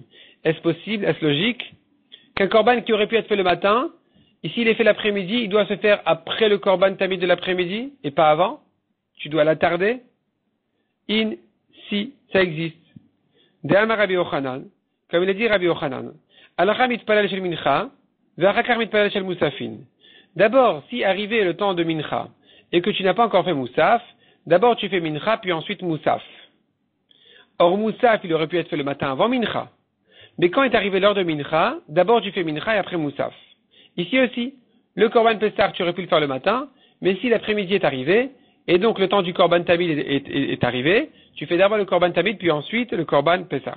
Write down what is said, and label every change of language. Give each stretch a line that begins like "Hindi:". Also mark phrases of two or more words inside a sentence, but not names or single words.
French: Est-ce possible, est-ce logique qu'un Korban qui aurait pu être fait le matin, ici il est fait l'après-midi, il doit se faire après le
Hebrew: קרבן תמיד
French: de l'après-midi et pas avant? Tu dois l'attarder? Si, ça existe.
Hebrew: דאמר רבי יוחנן,
French: comme il a dit Rabbi Yochanan,
Hebrew: הלכה מתפלל של מנחה, ואחר כך מתפלל של מוספין.
French: D'abord, si arrivé le temps de mincha, et que tu n'as pas encore fait moussaf, d'abord tu fais mincha, puis ensuite moussaf. Or moussaf, il aurait pu être fait le matin avant mincha. Mais quand est arrivé l'heure de mincha, d'abord tu fais mincha et après moussaf. Ici aussi, le
Hebrew: קרבן פסח,
French: tu aurais pu le faire le matin, mais si l'après-midi est arrivé, et donc le temps du
Hebrew: קרבן תמיד
French: est arrivé, tu fais d'abord le
Hebrew: קרבן תמיד,
French: puis ensuite le
Hebrew: קרבן פסח.